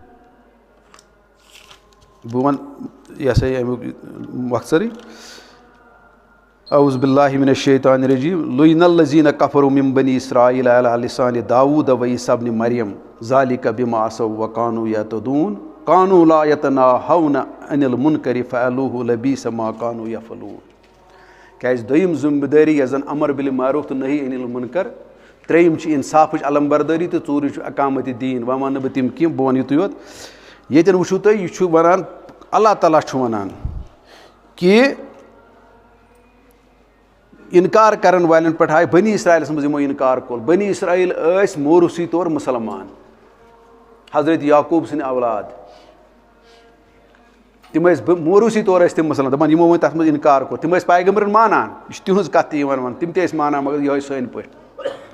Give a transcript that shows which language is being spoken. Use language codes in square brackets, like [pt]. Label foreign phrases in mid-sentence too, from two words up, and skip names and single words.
[ks] بہٕ وَنہٕ یہِ ہسا یہِ امیُک مۄختصرٕے [ar] اعوذ باللہ من الشیطان الرجیم لعن الذین کفروا من بنی اسرائیل علی لسان داؤد و عیسی ابن مریم ذلک بما عصوا وکانوا یعتدون کانوا لا یتناہون عن المنکر فعلوہ لبئس ما کانوا یفعلون [ks] کیٛازِ دوٚیِم ذمہٕ دٲری یۄس زَن [ar] امر بالمعروف [ks] تہٕ [ar] نہی عن المنکر [ks] ترٛیٚیِم چھِ اِنصافٕچ علم بردٲری تہٕ ژوٗرِم چھُ اقامتِ دیٖن وۄنۍ وَنہٕ نہٕ بہٕ تِم کینٛہہ بہٕ وَنہٕ یُتُے یوت ییٚتٮ۪ن وٕچھِو تُہۍ یہِ چھُ وَنان اللہ تعالیٰ چھُ وَنان کہِ اِنکار کَرن والٮ۪ن پٮ۪ٹھ آے بنی اسرائیلَس منٛز یِمو اِنکار کوٚر بنی اسرائیل ٲسۍ موروٗثی طور مُسلمان حضرت یعقوٗب سٕنٛدۍ اولاد تِم ٲسۍ موروٗثی طور ٲسۍ تِم مُسلمان دَپان یِمو وۄنۍ تَتھ منٛز اِنکار کوٚر تِم ٲسۍ پیغمبرن مانان یہِ چھِ تِہٕنٛز کَتھ تہِ یِوان وَننہٕ تِم تہِ ٲسۍ مانان مگر یِہوٚے سٲنۍ پٲٹھۍ